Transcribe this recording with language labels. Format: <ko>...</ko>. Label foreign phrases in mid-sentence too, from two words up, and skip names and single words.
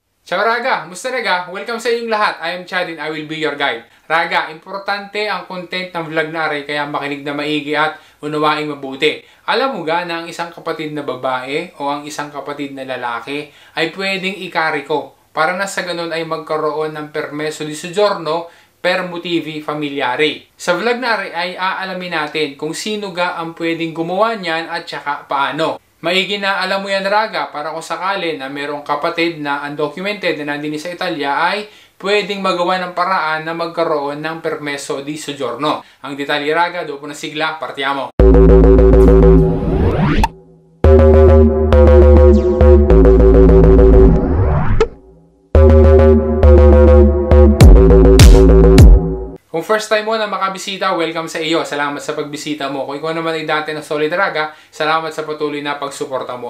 <tl>Ciao Raga! Musta Raga? Welcome sa inyong lahat.</tl> <en>I am Chad and I will be your guide.</en> <tl>Raga, importante ang content ng vlog na rin kaya makinig na maigi at unawaing mabuti. Alam mo ga na ang isang kapatid na babae o ang isang kapatid na lalaki ay pwedeng ikari ko para na sa ganun ay magkaroon ng</tl> <it>permeso di soggiorno per motivi familiari.</it> <tl>Sa vlog na rin ay aalamin natin kung sino ga ang pwedeng gumawa niyan at saka paano. Maigi na alam mo yan Raga para kung sakali na merong kapatid na undocumented na nandini sa Italia ay pwedeng magawa ng paraan na magkaroon ng</tl> <it>permeso di soggiorno.</it> <tl>Ang detalye</tl> <it>Raga, dopo na sigla, partiamo!</it> <tl>Kung</tl> <en>first time</en> <tl>mo na makabisita, welcome sa iyo. Salamat sa pagbisita mo. Kung ikaw naman ay dati ng solid Raga, salamat sa patuloy na pagsuporta mo.</tl>